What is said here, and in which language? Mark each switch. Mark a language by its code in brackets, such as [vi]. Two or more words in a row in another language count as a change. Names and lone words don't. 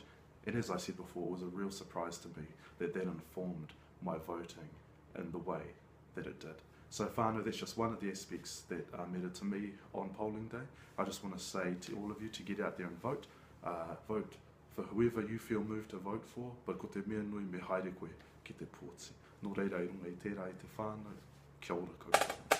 [en] And as I said before, it was a real surprise to me that that informed my voting in the way that it did. So whānau, that's just one of the aspects that mattered to me on polling day. I just want to say to all of you to get out there and vote. Vote for whoever you feel moved to vote for, but [mi] ko te mea nui me haere koe ki te pōti. Nō reira i runga i tērā i te whānau, kia ora koutou.